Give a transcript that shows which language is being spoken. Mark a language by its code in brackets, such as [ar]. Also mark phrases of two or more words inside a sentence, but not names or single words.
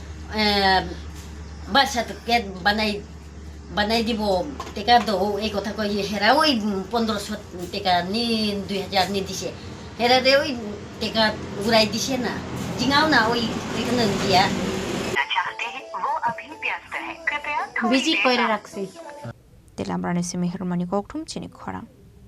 [bn] বার্থ সার্টিফিকেট বানাই দিব টেকা দো এই কথা কই হেরা ওই 1500 টাকা নি 2000 নি দিছে হেরা রে ওই টেকা ঘুরাই দিছে না জিঙাও না ওই এখানে দিয়া বিজি কইরে রাখছি. [trp] Telamrani simi hermani kok tum chini khorang.